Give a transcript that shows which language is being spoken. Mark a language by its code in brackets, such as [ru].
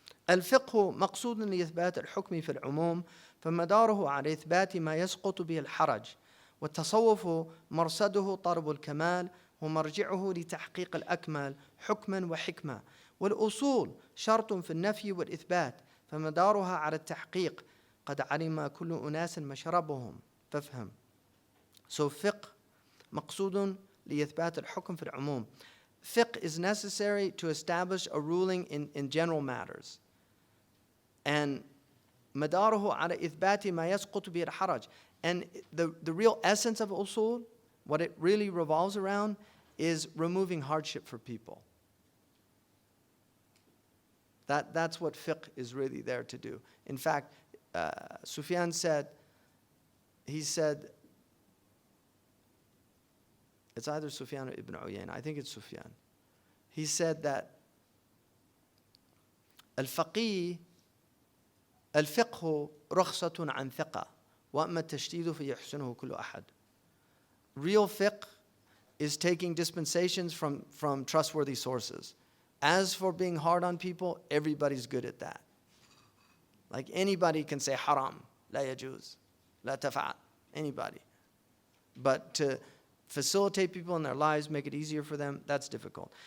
[ar] الفقه مقصود لإثبات الحكم في العموم فمداره على إثبات ما يسقط به الحرج والتصوف مرصده طلب الكمال ومرجعه لتحقيق الأكمل حكما وحكمة والأصول شرط في النفي والإثبات فمدارها على التحقيق قد علم كل أناس مشربهم فافهم. So fiqh مقصود لإثبات الحكم في العموم. [en] Fiqh is necessary to establish a ruling in general matters. [ar] And مداره على إثبات ما يسقط به الحرج. [en] And the real essence of usul, what it really revolves around, is removing hardship for people. That's what fiqh is really there to do. In fact, Sufyan said, he said, it's either Sufyan or Ibn Uyayna, I think it's Sufyan. He said that [ar] الفقه رخصة عن ثقة وأما التشديد فيحسنه كل أحد. [en] Real fiqh is taking dispensations from trustworthy sources. As for being hard on people, everybody's good at that. Like anybody can say haram, [ar] لا يجوز, لا تفعل, [en] anybody. But to facilitate people in their lives, make it easier for them, that's difficult.